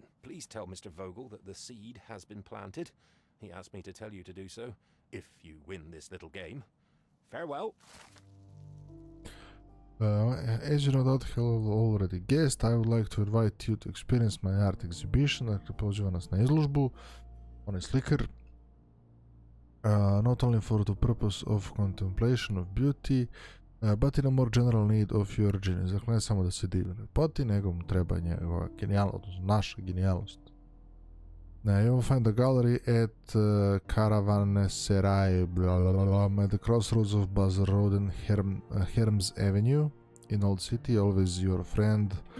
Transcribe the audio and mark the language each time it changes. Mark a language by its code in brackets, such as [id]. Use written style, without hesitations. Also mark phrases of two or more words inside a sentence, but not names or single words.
[en] Please tell Mr. Vogel that the seed has been planted. He asked me to tell you to do so, if you win this little game. Farewell. As you no doubt have already guessed, I would like to invite you to experience my art exhibition. [sr] Dakle, pozivam nas na izložbu. On je slikar. [en] Not only for the purpose of contemplation of beauty, but in a more general need of your genius. [sr] Dakle, ne samo da se divi lepoti, nego mu treba njegova genijalnost, naša genijalnost. [en] You will find the gallery at Caravanserai, at the crossroads of Buzz Road and Herms Avenue in Old City. Always your friend,